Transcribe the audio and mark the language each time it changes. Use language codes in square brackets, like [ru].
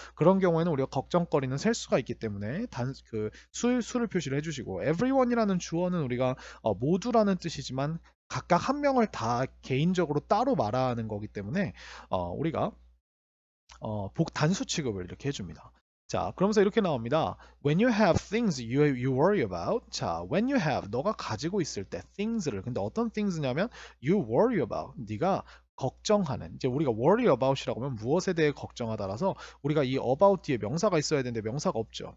[ko] 그런 경우에는 우리가 걱정거리는 셀 수가 있기 때문에 수를 표시를 해주시고 everyone이라는 주어는 우리가 모두라는 뜻이지만 각각 한 명을 다 개인적으로 따로 말하는 거기 때문에 우리가 단수 취급을 이렇게 해줍니다. 자, 그러면서 이렇게 나옵니다. [en] When you have things you worry about. [ko] 자, [en] when you have [ko] 너가 가지고 있을 때 things를 근데 어떤 things냐면 [en] you worry about [ko] 네가 걱정하는 이제 우리가 worry about이라고 하면 무엇에 대해 걱정하다라서 우리가 이 about 뒤에 명사가 있어야 되는데 명사가 없죠.